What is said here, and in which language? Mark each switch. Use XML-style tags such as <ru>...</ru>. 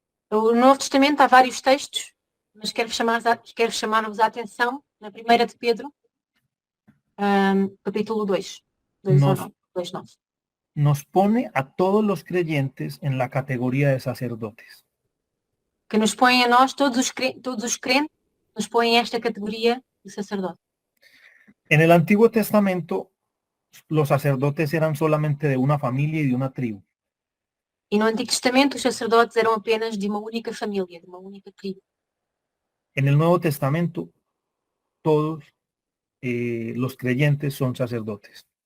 <pt>No Novo Testamento há vários textos, mas quero chamar-vos a atenção na 1 de Pedro, capítulo 2, 2:9.</pt> <es>Nos pone a todos los creyentes en la categoría de sacerdotes.</es> <pt>Que nos põe a nós, todos os crentes, nos põe esta categoria de sacerdote.</pt> <es>En el Antiguo Testamento, los sacerdotes eran solamente de una familia y de una tribu.</es> <pt>E no Antigo Testamento, os sacerdotes eram apenas de uma única família, de uma única tribo.</pt> <es>En el Nuevo Testamento, todos los creyentes son sacerdotes.</es>